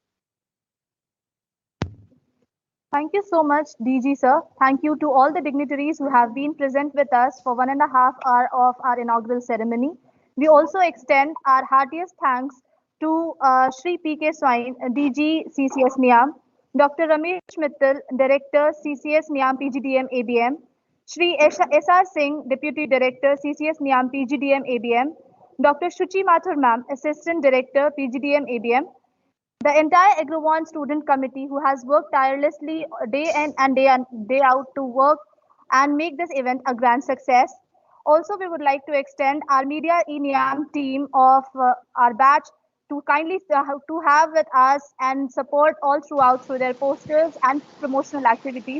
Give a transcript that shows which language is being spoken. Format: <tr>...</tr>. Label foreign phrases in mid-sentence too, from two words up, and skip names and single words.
<en>Thank you so much, DG sir. Thank you to all the dignitaries who have been present with us for 1.5 hours of our inaugural ceremony. We also extend our heartiest thanks to Shri P.K. Swain, DG CCS NIAM, Dr. Ramesh Mittal, Director CCS NIAM PGDM ABM, Shri S.R. Singh, Deputy Director CCS NIAM PGDM ABM, Dr. Shuchi Mathur Ma'am, Assistant Director PGDM ABM, the entire Agrovon student committee who has worked tirelessly day in and day out to work and make this event a grand success. Also, we would like to extend our Media ENIAM team of our batch to kindly to have with us and support all throughout through their posters and promotional activities.</en>